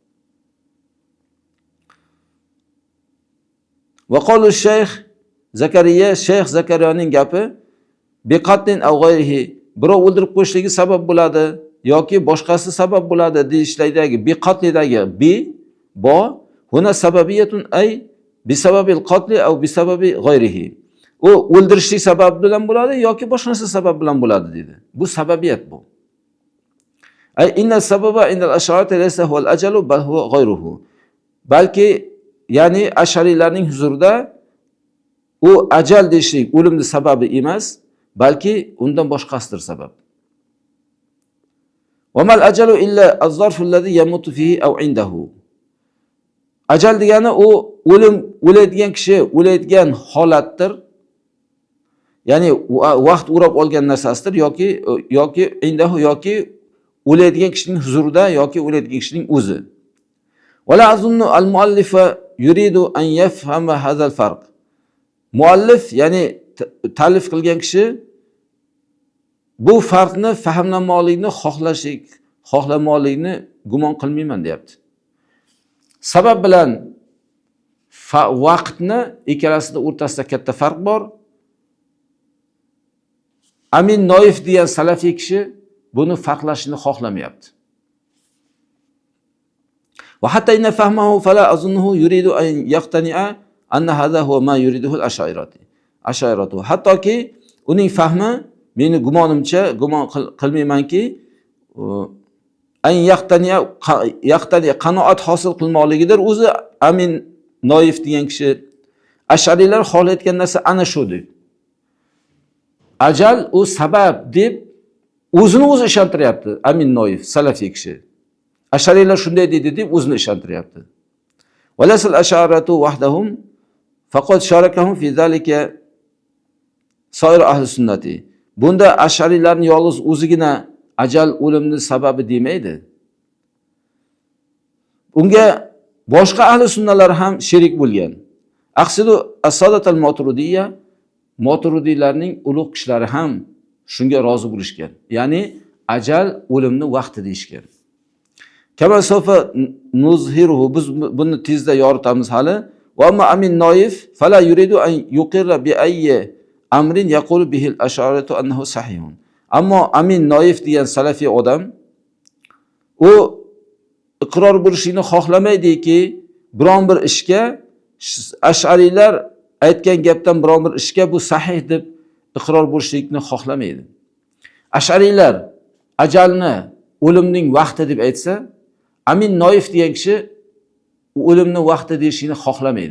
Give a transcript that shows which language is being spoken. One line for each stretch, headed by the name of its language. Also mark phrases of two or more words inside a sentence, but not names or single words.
Arabic: وقال
Uzbek: Shayx Zakariya, Shayx Zakariyaning gapi
Arabic: بقتل أو غيره,
Uzbek: birov o'ldirib qo'yishligi sabab bo'ladi yoki boshqasi sabab bo'ladi deyishlaydagi biqatlidagi bo
Arabic: هنا سببية أي بسبب القتل أو بسبب غيره.
Uzbek: U o'ldirishlik sabab bilan bo'ladi yoki boshqa narsa sabab bilan bo'ladi dedi. Bu sababiyat bu.
Arabic: أي إن السبب عند الأشعرية ليس هو الأجل بل هو غيره.
Uzbek: Balki ya'ni Ash'ariylarning huzurida u ajal deyishlik o'limning sababi emas, balki undan boshqasidir sabab.
Arabic: وما الأجل إلا الظرف الذي يموت فيه أو عنده.
Uzbek: Ajal degani u o'laydigan kishi o'laydigan holatdir. Ya'ni vaqt o'rab olgan narsasidir yoki indahu yoki o'laydigan kishining huzurida yoki o'laydigan kishining o'zi.
Arabic: ولا أظن المؤلف يريد أن يفهم هذا الفرق.
Uzbek: Muallif ya'ni ta'lif qilgan kishi bu farqni fahmlamoqlikni xohlamoqlikni gumon qilmayman deyapti. Sabab bilan vaqtni ikkalasida o'rtasida katta farq bor. Amin Noif degan salafiy kishi buni farqlashni xohlamayapti.
Arabic: وحتى إن فهمه فلا أظنه يريد أن يقتنع أن هذا هو ما يريده الأشعرية.
Uzbek: Hattoki uning fahmi meni gumonimcha, gumon qilmaymanki,
Arabic: أن يقتنع
Uzbek: qanoat hosil qilmoqligidir. O'zi Amin Noif degan kishi Ash'ariylar xohlayotgan narsa ana shu deb. Ajal u sabab deb o'zini o'zi ishontiryapti Amin Noif, salafiy kishi. Ash'ariylar shunday deydi deb o'zini ishontiryapti.
Arabic: وليس الأشاعرة وحدهم فقد شاركهم في ذلك سائر أهل السنة.
Uzbek: Bunda Ash'ariylarning yolg'iz o'zigina ajal o'limni sababi demaydi. Unga boshqa ahli sunnalar ham sherik bo'lgan.
Arabic: أقصد السادة الماتريدية,
Uzbek: Maturidiylarning ulug' kishilari ham shunga rozi bo'lishgan. Ya'ni ajal o'limni vaqti deyishgan.
Arabic: كما سوف نظهره,
Uzbek: biz buni tezda yoritamiz hali.
Arabic: وأما أمين نايف فلا يريد أن يقر بأي أمر يقول به الأشاعرة أنه صحيح.
Uzbek: Ammo Amin Noif degan salafiy odam u iqror bo'lishini xohlamaydiki, biron bir ishga Ash'ariylar aytgan gapdan biron bir ishga bu sahih deb iqror bo'lishlikni xohlamaydi. Ash'ariylar ajalni o'limning vaqti deb aytsa, Amin Noif degan kishi o'limni vaqti deyishini xohlamaydi.